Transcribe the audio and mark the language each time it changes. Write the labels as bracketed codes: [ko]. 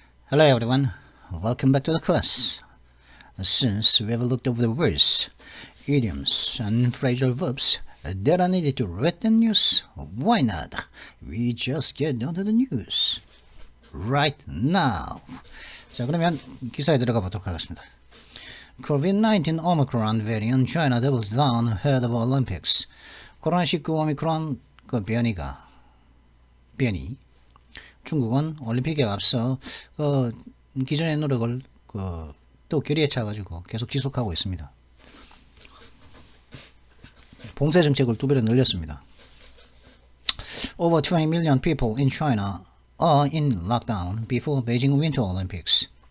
[en] Hello everyone, welcome back to the class. Since we have looked over the words, idioms, and phrasal verbs that are needed to read the news, why not? We just get down to the news right now. [ko] 자, 그러면 기사에 들어가 보도록 하겠습니다. [en] COVID-19 Omicron variant China doubles down ahead of Olympics. [ko] 코로나19 오미크론 그 변이 중국은 올림픽에 앞서 기존의 노력을 또 결의에 차가지고 계속 지속하고 있습니다. 봉쇄 정책을 2배로 늘렸습니다. [en] Over 20 million people in China are in lockdown before Beijing Winter Olympics.